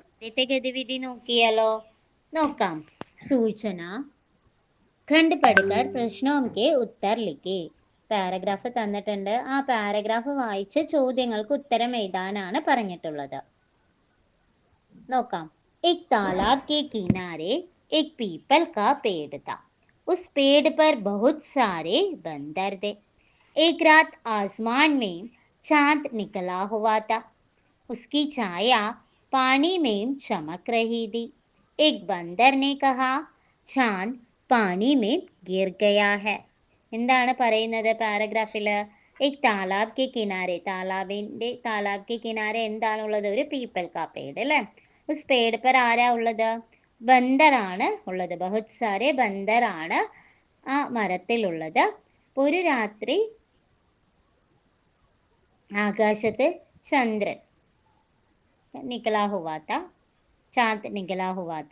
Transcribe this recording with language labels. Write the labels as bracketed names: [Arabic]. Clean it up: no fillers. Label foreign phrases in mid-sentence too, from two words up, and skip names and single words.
[Malayalam] ആദ്യത്തെ ഗതിവിധി നോക്കിയാലോ? നോക്കാം. [Hindi] सूचना खंड पढ़कर प्रश्नों के उत्तर लिखे. [Malayalam] പാരഗ്രാഫ് തന്നിട്ടുണ്ട്. ആ പാരഗ്രാഫ് വായിച്ച് ചോദ്യങ്ങൾക്ക് ഉത്തരം എഴുതാനാണ് പറഞ്ഞിട്ടുള്ളത്. നോക്കാം. [Hindi] एक तालाब के किनारे एक पीपल का पेड़ था. उस पेड़ पर बहुत सारे बंदर थे. एक रात आसमान में चांद निकला हुआ था. उसकी छाया पानी में चमक रही थी. एक बंदर ने कहा, चांद पानी में गिर गया है. [Malayalam] എന്താണ് പറയുന്നത് പാരഗ്രാഫിൽ? [Hindi] एक तालाब के किनारे, तालाब के किनारे എന്താണുള്ളത്? [Malayalam] ഒരു [Hindi] पीपल का पेड़ [Malayalam] അല്ലേ? [Hindi] उस पेड़ पर [Malayalam] ആരാ ഉള്ളത്? ബന്ദറാണ് ഉള്ളത്. [Hindi] बहुत सारे [Malayalam] ബന്ദറാണ് ആ മരത്തിലുള്ളത്. ഒരു രാത്രി ആകാശത്ത് ചന്ദ്രൻ [Hindi] निकला हुआ था, चांद निकला हुआ था.